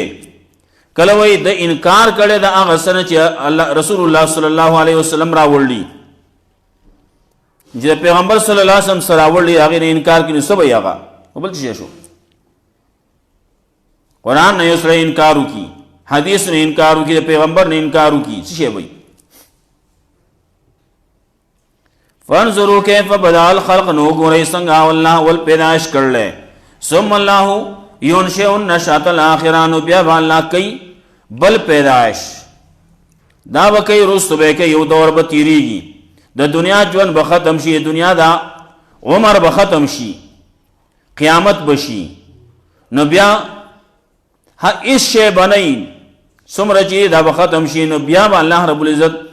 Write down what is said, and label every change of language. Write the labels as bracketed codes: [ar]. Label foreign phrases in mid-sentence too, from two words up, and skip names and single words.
[ps] کله وایي د انکار کړی د هغه څه نه چې رسول الله [ar] صلی الله علیه وسلم [ps] راوړلي چې د پیغمبر [ar] صلی الله علیه وسلم [ps] سره راوړلي هغې نه انکار کړي نو څه به یې هغه بل څه شو قرآن نه یو سړی انکار وکړي حدیث نه انکار وکړي د پیغمبر نه انکار وکړي څه شی وایي [ar] فانظروا کیف بدأ الخلق [ps] نو ګورئ څنګه الله ول پیدائش کړلی [ar] ثم الله ينشئ النشأة الآخرة [ps] نو بیا به الله کوي بل پیدائش دا به کوي رستو به کوي یو دور به تیریږي د دنیا ژوند به ختم شي دنیا دا عمر به ختم شي قیامت به شي نو بیا هیڅ شی به نه وي څومره چې دا به ختم شي نو بیا به [ar] الله رب العزت